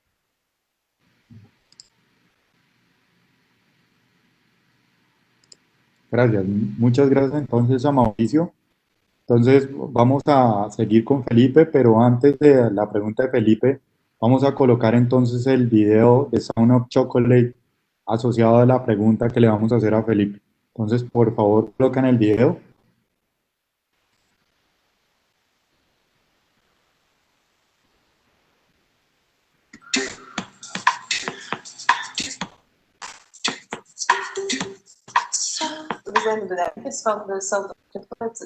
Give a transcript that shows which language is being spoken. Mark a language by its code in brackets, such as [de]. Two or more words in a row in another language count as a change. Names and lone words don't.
[es] Gracias, muchas gracias entonces a Mauricio. Entonces vamos a seguir con Felipe, pero antes de la pregunta de Felipe, vamos a colocar entonces el video de Sound of Chocolate asociado a la pregunta que le vamos a hacer a Felipe. Entonces, por favor, colocan el video. [nl] We zijn de bedenkers van de Sound of Chocolate.